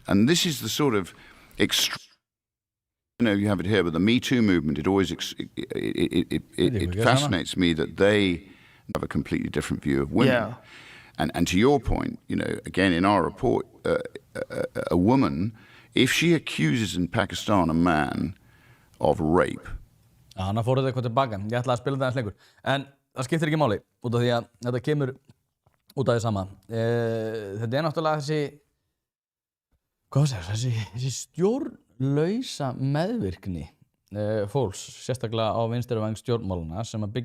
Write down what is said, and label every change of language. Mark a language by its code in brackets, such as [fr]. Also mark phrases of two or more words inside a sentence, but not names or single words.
[en] And this is the sort of you have it here, but the Me Too movement, it fascinates me that they have a completely different view of women. Yeah. And to your point, again, in our report, a woman, if she accuses in Pakistan a man of rape. [is] Já, hann fóruð eitthvað tilbaka. Ég ætla að spila það aðeins lengur. En það skiptir ekki máli, út af því að þetta kemur út af því sama. Þetta náttúrulega þessi stjórnlausa meðvirkni fólks, sérstaklega á vinstri væng stjórnmálana, sem að